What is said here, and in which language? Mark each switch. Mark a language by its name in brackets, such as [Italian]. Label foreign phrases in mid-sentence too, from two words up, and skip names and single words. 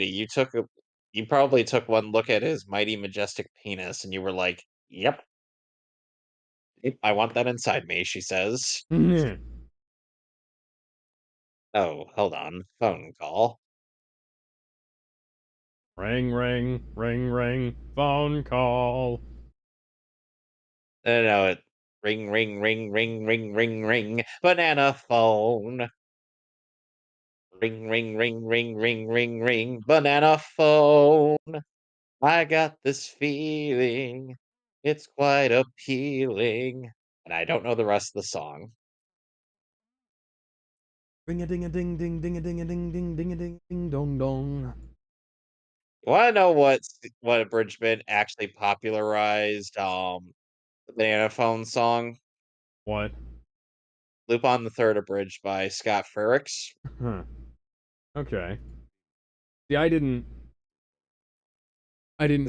[English] You probably took one look at his mighty majestic penis and you were like, "Yep, yep, I want that inside me," she says. Oh, hold on. Phone call. Ring, ring, ring, ring, phone call. No, no, no, it ring, ring, ring, ring, ring, ring, ring, banana phone. Ring, ring, ring, ring, ring, ring, ring, banana phone. I got this feeling. It's quite appealing. And I don't know the rest of the song. Ring a ding a ding ding ding a ding a ding ding ding a ding ding dong dong. You wanna know what abridgment actually popularized the banana phone song? What? Loop on the Third abridged by Scott Frericks. Huh. Okay. See, I didn't